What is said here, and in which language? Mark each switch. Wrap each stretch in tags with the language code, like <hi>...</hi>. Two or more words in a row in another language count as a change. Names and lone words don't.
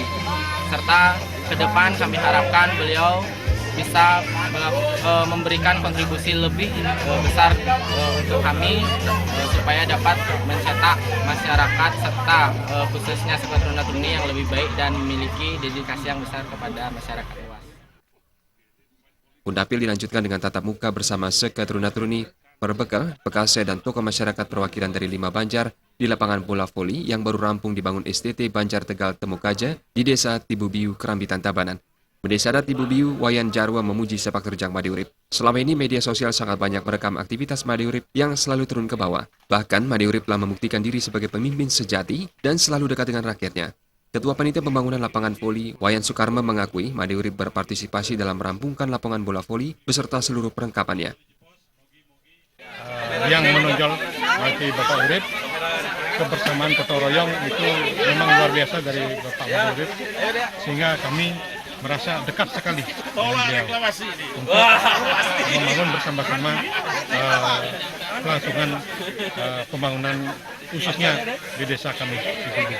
<id>Serta ke depan kami harapkan beliau bisa memberikan kontribusi lebih besar untuk kami supaya dapat mencetak masyarakat serta khususnya Seketruna-Truni yang lebih baik dan memiliki dedikasi yang besar kepada masyarakat luas. Kundapil dilanjutkan dengan tatap muka bersama Seketruna-Truni, berbekal, Bekase, dan tokoh masyarakat perwakilan dari 5 Banjar di lapangan bola voli yang baru rampung dibangun STT Banjar Tegal Temukaja di Desa Tibubiu, Krambitan, Tabanan. Desa adat Tibubiu, Wayan Jarwo memuji sepak terjang Made Urip. Selama ini media sosial sangat banyak merekam aktivitas Made Urip yang selalu turun ke bawah. Bahkan Made Urip telah membuktikan diri sebagai pemimpin sejati dan selalu dekat dengan rakyatnya. Ketua Panitia Pembangunan Lapangan Voli, Wayan Sukarma, mengakui Made Urip berpartisipasi dalam merampungkan lapangan bola voli beserta seluruh perlengkapannya. Yang menonjol bagi Bapak Urip, kebersamaan gotong royong itu memang luar biasa dari Bapak Made Urip, sehingga kami merasa dekat sekali dengan beliau untuk membangun bersama-sama kelangsungan pembangunan khususnya di desa kami di Gede.</id>